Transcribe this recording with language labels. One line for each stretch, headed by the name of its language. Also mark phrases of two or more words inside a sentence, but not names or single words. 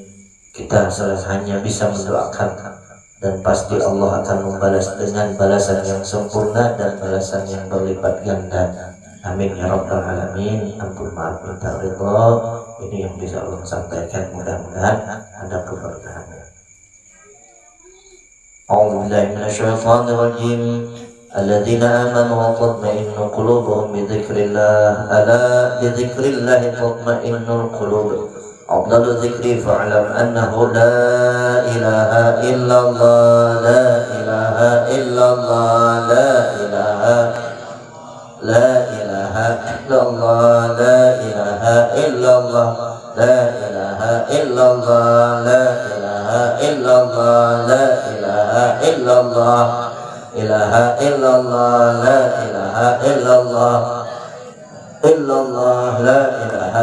Indonesian: Kita hanya bisa mendoakan, dan pasti Allah akan membalas dengan balasan yang sempurna dan balasan yang berlipat ganda.
Arabic: آمين يا رب العالمين.
Indonesian: Ampun maaf minta ridho. Ini yang bisa Allah sampaikan, mudah-mudahan ada keberkahannya.
Arabic: أعوذ بالله من الشيطان الرجيم. الذين آمنوا وتطمئن قلوبهم بذكر الله. ألا بذكر الله تطمئن القلوب. أفضل الذكر فاعلم أنه لا إله إلا الله، لا إله إلا الله، لا إله إلا الله، لا إله إلا الله، لا إله إلا الله, لا إله إلا الله، لا إله إلا الله، إله إلا الله، لا إله إلا الله، إلا الله، لا إله